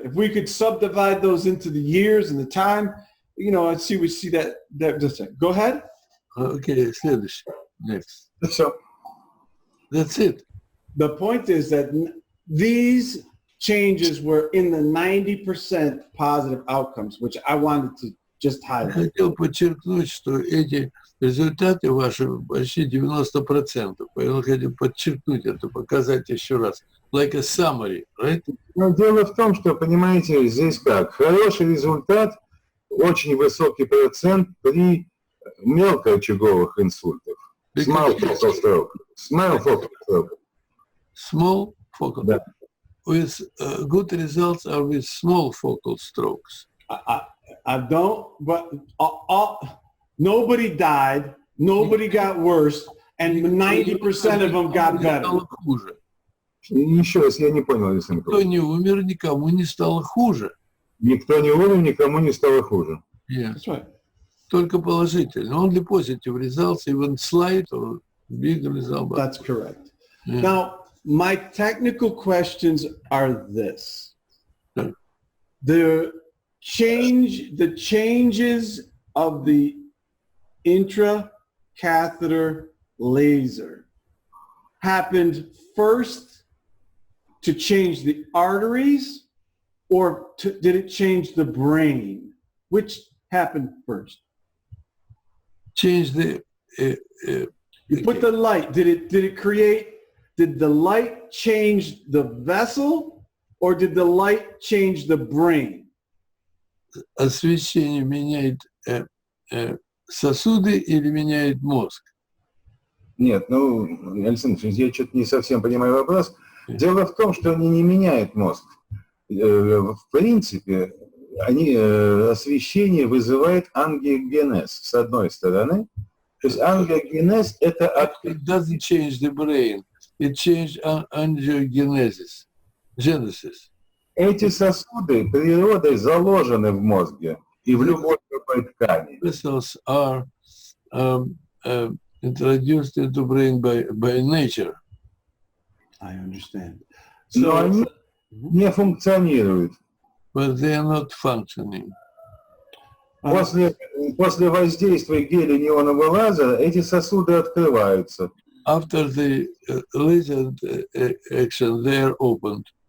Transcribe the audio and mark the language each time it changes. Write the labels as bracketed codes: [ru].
[en] If we could subdivide those into the years and the time, let's see, we see that this thing. Go ahead. [ru] Okay, следующий. [en] Next. So, That's it. The point is that these changes were in the 90% positive outcomes, which I wanted to just [ru] Я [en] highlight. [ru] хотел подчеркнуть, что эти результаты ваши почти 90%. Поэтому хотел подчеркнуть это, показать еще раз. [en] Like a summary, right? [ru] но дело в том, что, понимаете, здесь как? Хороший результат, очень высокий процент при мелкоочаговых инсультах. [en] Small focal stroke. Small focal stroke. Small focal. [ru] Да. [en] With good results are with small focal strokes. I don't, but nobody died, nobody got worse, and 90% of them got better. [ru] Стало хуже. Еще раз, я не понял, Александр. Никто не умер, никому не стало хуже. Никто не умер, никому не стало хуже. [en] Yeah. That's right. [ru] Только положительно. [en] Only positive results, even slight or big result. That's correct. Yeah. Now, my technical questions are this. Yeah. The changes of the intracatheter laser happened first to change the arteries, or did it change the brain? Which happened first? Change the... You put the light. Did the light change the vessel, or did the light change the brain? [ru] Освещение меняет сосуды или меняет мозг? Нет, Александр, я что-то не совсем понимаю вопрос. Дело в том, что они не меняют мозг. В принципе, освещение вызывает ангиогенез, с одной стороны. То есть ангиогенез – это... [en] It doesn't change the brain. It changes angiogenesis. Genesis. [ru] Эти сосуды природой заложены в мозге и в любой другой ткани. [en] Vessels are introduced into brain by nature. I understand. [ru] Но они не функционируют. [en] But they are not functioning. [ru] После воздействия геля неонового лазера эти сосуды открываются. [en] After the laser action, they are opened.